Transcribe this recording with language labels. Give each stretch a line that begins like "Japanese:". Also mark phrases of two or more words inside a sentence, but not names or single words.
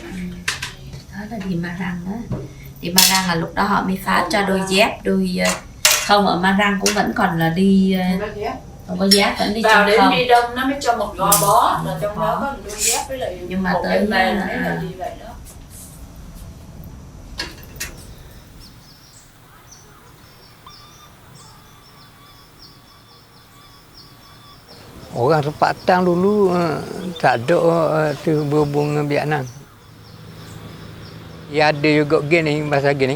Vietnamese: Đó là đi Marang đó. Đi Marang là lúc đó họ mới phát cho đôi dép, không ở Marang cũng vẫn còn là đi không có dép, vẫn đi vào trong đến không. đi đông nó mới cho một gò bó là trong đó có một đôi dép với lại nhưng mà một tới cái mền hay là gì vậy đó.
Malay: Orang Sepatang dulu tak ada tu berhubung dengan Vietnam. Ya ada juga gini, bahasa gini.